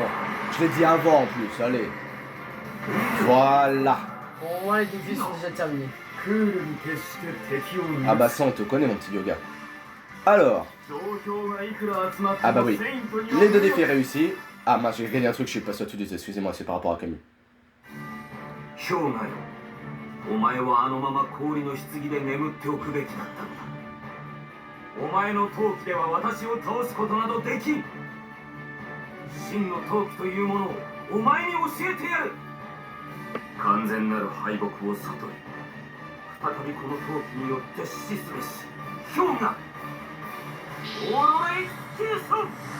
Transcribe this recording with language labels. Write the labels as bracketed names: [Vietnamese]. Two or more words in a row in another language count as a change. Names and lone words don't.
[French] Je l'ai dit avant en plus, allez. Voilà. Bon, moi les défis sont déjà terminés. Ah bah ça on te connaît mon petit yoga. Alors. Ah bah oui. Les deux défis réussis. Ah mince, j'ai gagné un truc, je suis pas sûr de tout dire, excusez-moi, c'est par rapport à Camus. [Japanese] お前はあのまま氷の棺で眠っておくべきだったんだ。お前の闘気では私を倒すことなどできん。真の闘気というものをお前に教えてやる。完全なる敗北を悟り、再びこの闘気によって死すべし氷河オーロラエクスキューション。